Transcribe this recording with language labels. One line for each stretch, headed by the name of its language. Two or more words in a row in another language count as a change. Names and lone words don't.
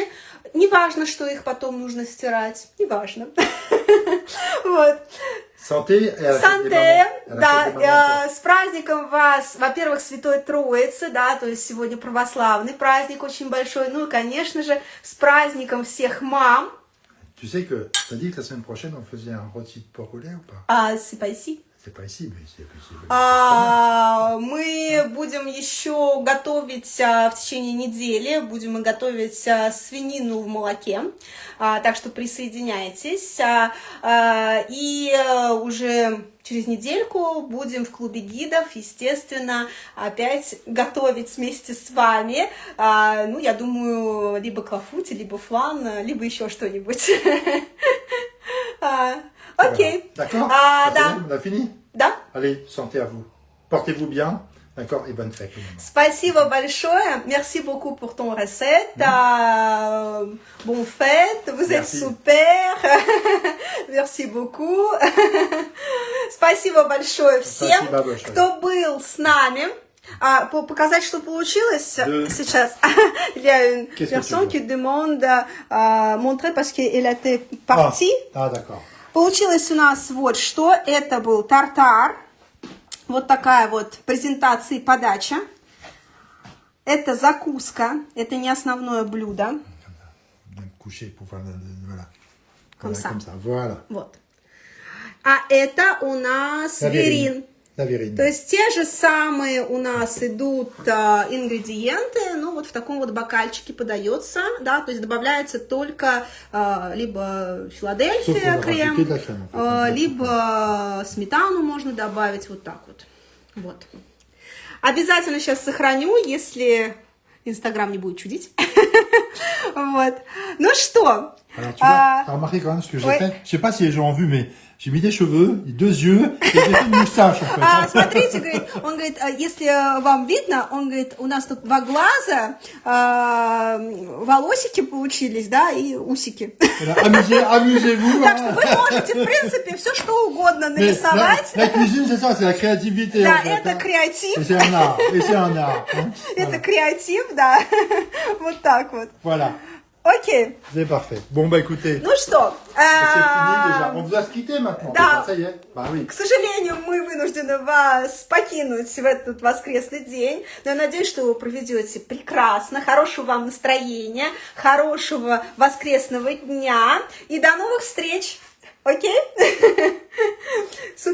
Russian: Неважно, что их потом нужно стирать, неважно. Вот.
French: Santé,
Russian: Санте, да, с праздником вас, во-первых, Святой Троицы, да, то есть сегодня православный праздник очень большой, ну и, конечно же, с праздником всех мам.
French: Tu sais que t'as dit que la semaine prochaine on faisait un rôti de porc au lait ou pas? C'est pas ici. C'est pas ici, mais c'est possible.
Russian: Мы будем еще готовить в течение недели, будем готовить свинину в молоке, так что присоединяйтесь. И уже через недельку будем в клубе гидов, естественно, опять готовить вместе с вами. Ну, я думаю, либо клафути, либо флан, либо еще что-нибудь. Окей.
French: D'accord.
Russian: Да.
French: On a fini?
Russian: Да.
French: Allez, santé à vous. Portez-vous bien, d'accord, et bonne fête.
Russian: Спасибо большое.
French: Merci beaucoup pour ton recette. Bonne fête. Vous êtes super. Merci beaucoup.
Russian: Спасибо большое всем, Спасибо большое. кто был с нами. Показать, что получилось сейчас.
French: Il y a une personne qui demande montrer parce qu'elle était partie. Ah, d'accord.
Russian: Получилось у нас вот что. Это был тартар. Вот такая вот презентация и подача. Это закуска. Это не основное блюдо.
French: Coucher pour faire voilà. Comme ça. Comme ça. Voilà.
Russian: Вот. А это у нас верин.
French: La verrine.
Russian: То есть те же самые у нас идут ингредиенты, ну вот в таком вот бокальчике подается, да, то есть добавляется только либо Филадельфия крем, либо сметану можно добавить, вот так вот. Вот. Обязательно сейчас сохраню, если Инстаграм не будет чудить. Вот. Ну что?
French: Alors, tu vois, t'as remarqué quand même ce que j'ai fait? Je sais pas si les gens ont vu, mais j'ai mis des cheveux, 2 yeux, et j'ai fait une moustache, en fait.
Russian: Смотрите, говорит, он говорит, если вам видно, он говорит, у нас тут 2 глаза, волосики получились, да, и усики.
French: Amusez-vous.
Russian: Так что вы можете, в принципе, все что угодно нарисовать.
French: La cuisine, c'est ça, c'est la créativité.
Russian: Да,
French: en fait,
Russian: это креатив.
French: Et c'est un art. Et c'est un art.
Russian: Это креатив, да. Вот так вот.
French: Voilà.
Russian: Окей.
French: C'est parfait. Bon, bah écoutez.
Russian: Ну что?
French: C'est fini déjà. On doit se quitter maintenant.
Russian: Да.
French: Ça y est. Bah oui.
Russian: К сожалению, мы вынуждены вас покинуть в этот воскресный день, но я надеюсь, что вы проведете прекрасно, хорошего вам настроения, хорошего воскресного дня и до новых встреч. Окей? Супер. Бизу-бизу.